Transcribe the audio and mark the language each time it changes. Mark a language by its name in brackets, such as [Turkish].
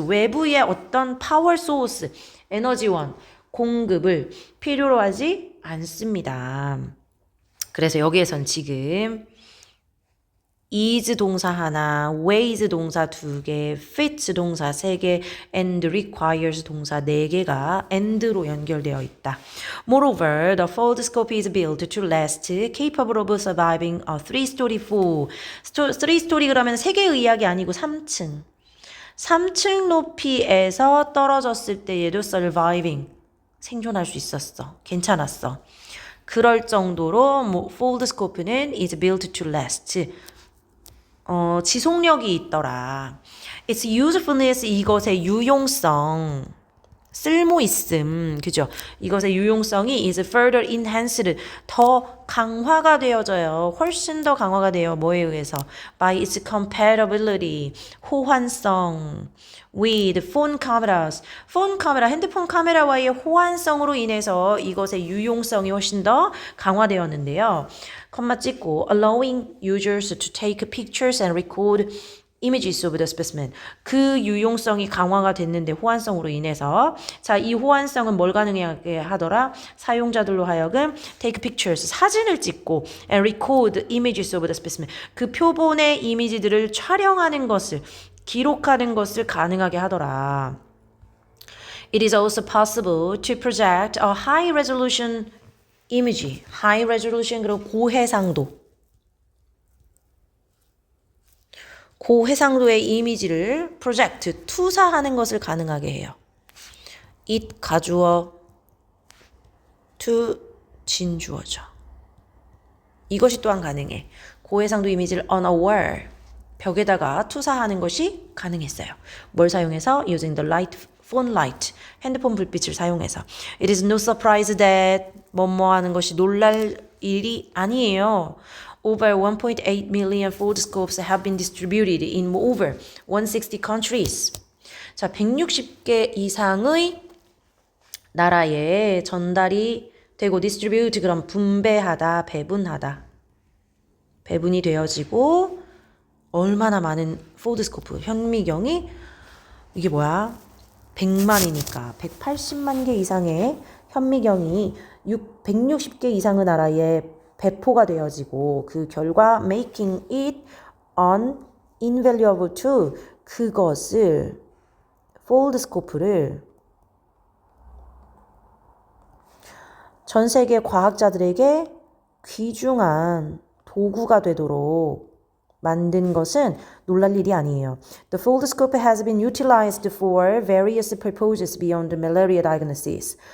[Korean] 외부의 어떤 power source, 에너지원, 공급을 필요로 하지 않습니다. 그래서 여기에선 지금 is 동사 하나, weighs 동사 2개, fits 동사 3개, and requires 동사 4개가 and로 연결되어 있다. [English] Moreover, the foldscope is built to last, capable of surviving a 3-story fall. [Korean] 3-story 그러면 3개의 이야기 아니고 3층. 3층 높이에서 떨어졌을 때에도 surviving, 생존할 수 있었어. 괜찮았어. 그럴 정도로 foldscope는 [English] is built to last. [Korean] 지속력이 있더라. [English] Its usefulness, [Korean] 이것의 유용성, 쓸모있음, 그죠? 이것의 유용성이 [English] is further enhanced, [Korean] 더 강화가 되어져요. 훨씬 더 강화가 돼요. 뭐에 의해서? [English] By its compatibility, 호환성, with phone cameras. [Korean] 폰 카메라, 핸드폰 카메라와의 호환성으로 인해서 이것의 유용성이 훨씬 더 강화되었는데요. [English] 컴마 찍고 allowing users to take pictures and record images of the specimen. [Korean] 그 유용성이 강화가 됐는데 호환성으로 인해서 자, 이 호환성은 뭘 가능하게 하더라? 사용자들로 하여금 [English] take pictures, [Korean] 사진을 찍고 [English] and record images of the specimen. [Korean] 그 표본의 이미지들을 촬영하는 것을 기록하는 것을 가능하게 하더라. [English] It is also possible to project a high resolution image, high resolution [Korean] 그리고 고해상도의 이미지를 [English] project, [Korean] 투사하는 것을 가능하게 해요. it 가주어, to 진주어죠. 이것이 또한 가능해. 고해상도 이미지를 [English] on a wall, [Korean] 벽에다가 투사하는 것이 가능했어요. 뭘 사용해서? [English] Using the phone light, [Korean] 핸드폰 불빛을 사용해서. [English] It is no surprise that [Korean] 뭐뭐 하는 것이 놀랄 일이 아니에요. [English] Over 1.8 million foldscopes have been distributed in over 160 countries. [Korean] 자, 160개 이상의 나라에 전달이 되고 distribute 그럼 분배하다, 배분하다. 배분이 되어지고 얼마나 많은 foldscope, 현미경이 이게 뭐야? 100만이니까 180만 개 이상의 현미경이 160개 이상의 나라에 배포가 되어지고 그 결과 [English] making it an invaluable tool, [Korean] 그것을 foldscope를 전 세계 과학자들에게 귀중한 도구가 되도록 만든 것은 놀랄 일이 아니에요. [English] The foldscope has been utilized for various purposes beyond malaria diagnosis.